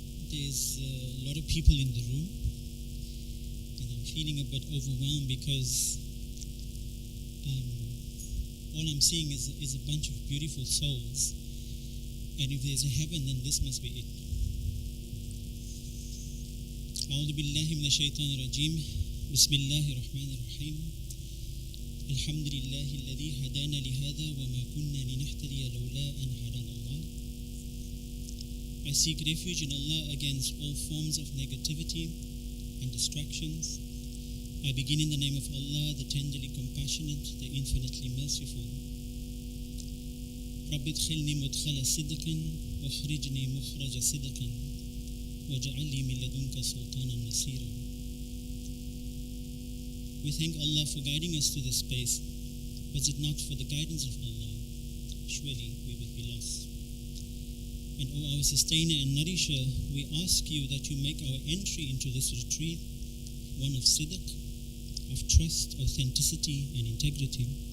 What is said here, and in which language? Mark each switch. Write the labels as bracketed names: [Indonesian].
[English] There's a lot of people in the room. Feeling a bit overwhelmed because all I'm seeing is a bunch of beautiful souls, and if there's a heaven, then this must be it. [Arabic] أعوذ بالله من الشيطان الرجيم بسم الله الرحمن الرحيم الحمد لله الذي هدانا لهذا وما كنا لنهتدي لولا أن هدانا الله. [English] I seek refuge in Allah against all forms of negativity and distractions. I begin in the name of Allah, the tenderly compassionate, the infinitely merciful. [Arabic] رب ادخلني مدخل صدق واخرجني مخرج صدق واجعل لي من لدنك سلطانا نصيرا. [English] We thank Allah for guiding us to this space. Was it not for the guidance of Allah, surely we would be lost. And O our sustainer and nourisher, we ask you that you make our entry into this retreat one of sidq, of trust, authenticity and integrity.